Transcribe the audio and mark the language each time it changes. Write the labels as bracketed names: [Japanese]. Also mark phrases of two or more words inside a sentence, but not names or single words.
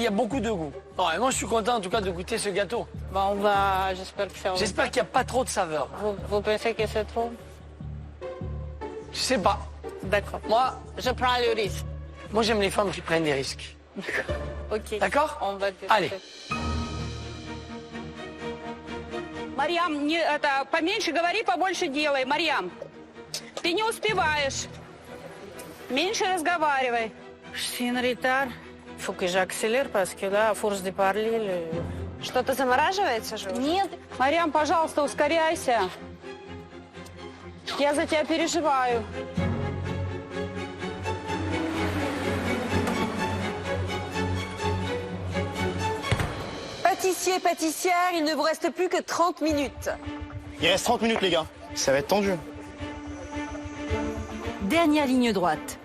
[French] qu'il y a beaucoup de goût. Bon, et moi, je suis content en tout cas de goûter ce gâteau. Bon, on va... J'espère que ça va. J'espère qu'il n'y a pas trop de saveurs. Vous pensez que c'est trop? Je sais pas. D'accord. Moi, Je prends le risque. moi j'aime les femmes qui prennent des risques. Ok. D'accord? On va tester. Allez. [Russian] Марьям, поменьше говори, побольше делай. Марьям, ты не успеваешь. Меньше разговаривай. [French] Je suis en retard. Il faut que j'accélère parce que là, à force de parler, [Russian] Что-то замораживается же? Нет, Марьям, пожалуйста, ускоряйся. Я за тебя переживаю. [French] Pâtissier, pâtissière, il ne vous reste plus que 30 minutes. Il reste 30 minutes, les gars. Ça va être tendu. Dernière ligne droite.